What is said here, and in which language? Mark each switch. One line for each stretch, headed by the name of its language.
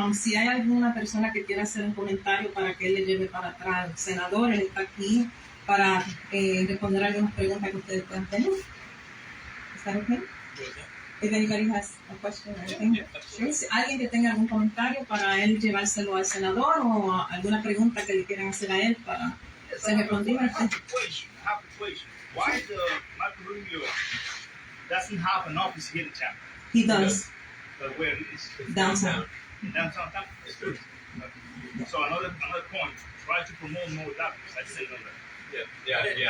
Spanish: Si hay alguna persona que quiera hacer un comentario para que él le lleve para atrás al senador, él está aquí para responder algunas preguntas que ustedes puedan tener.
English: ¿Is that okay? If anybody has a question or anything. Sure.
Spanish: Si alguien que tenga algún comentario para él llevárselo al senador o alguna pregunta que le quieran hacer a él para Señor, dime.
English: I have a question. Why the Marco Rubio doesn't have an office here in Tampa? He does. But where it is? Downtown. In downtown Tampa? It's good. So another point, try to promote more doctors. I didn't know that.